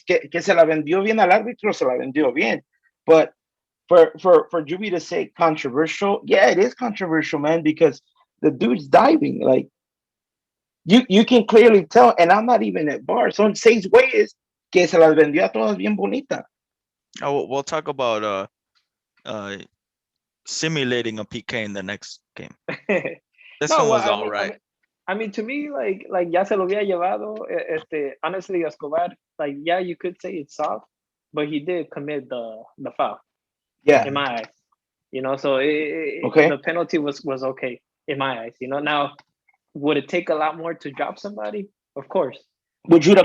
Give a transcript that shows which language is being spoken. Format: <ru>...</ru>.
<es>Que se la vendió bien al árbitro, se la vendió bien.</es> <en>But for Juby to say controversial, yeah, it is controversial, man, because the dude's diving. Like you can clearly tell, and I'm not even at bar.</en> <es>Son seis güeyes que se las vendió a todas bien bonita.</es> <en>Oh, we'll talk about uh simulating a PK in the next game. This no, one was all right. I mean, to me, like</en> <es>ya se lo había llevado.</es> <en>Honestly, Escobar, like, yeah, you could say it's soft, but he did commit the foul Yeah. in my eyes. So Okay. the penalty was okay in my eyes. Now, would it take a lot more to drop somebody? Of course. Would you have</en>